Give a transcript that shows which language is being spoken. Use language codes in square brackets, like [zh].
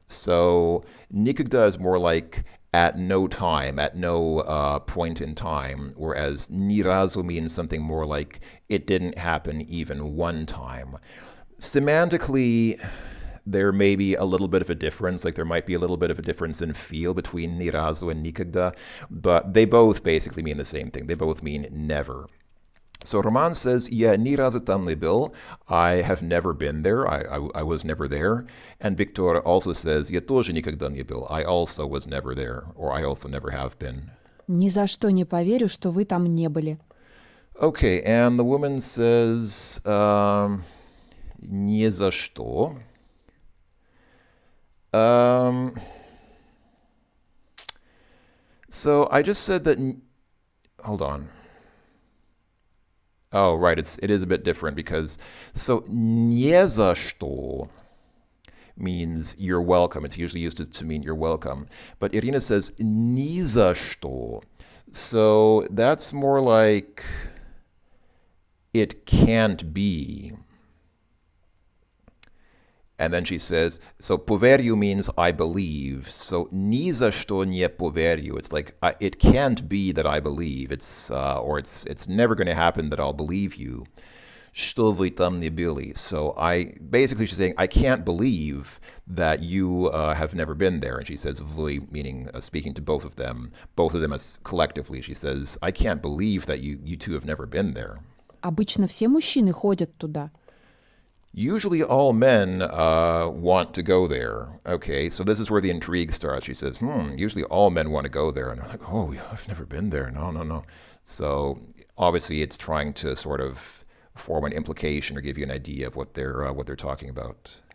[en] So никогда is more like at no time, at no point in time, whereas ни разу means something more like it didn't happen even one time. Semantically, there may be a little bit of a difference, like there might be a little bit of a difference in feel between ни разу and никогда, but they both basically mean the same thing. They both mean never. So Roman says, [ru] я ни разу там не был. [en] I have never been there. I was never there. And Victor also says, [ru] я тоже никогда не был. [en] I also was never there, or I also never have been. [ru] Ни за что не поверю, что вы там не были. [en] Okay, and the woman says, [ru] ни за что. [en] So I just said that, hold on. Oh, right. It is a bit different because so nie za что means you're welcome. It's usually used to mean you're welcome. But Irina says [ru] ни за что. [en] So that's more like it can't be. And then she says, so поверю means I believe. [ru] So ни за что не поверю. [en] It's like it can't be that I believe. It's never going to happen that I'll believe you. [ru] Что вы там не были. [en] So basically she's saying I can't believe that you have never been there. And she says вы, meaning speaking to both of them as collectively. She says I can't believe that you two have never been there. [ru] Обычно все мужчины ходят туда. [en] Usually all men want to go there. Okay, so this is where the intrigue starts. She says, usually all men want to go there. And I'm like, oh, I've never been there. No. So obviously it's trying to sort of form an implication or give you an idea of what they're talking about.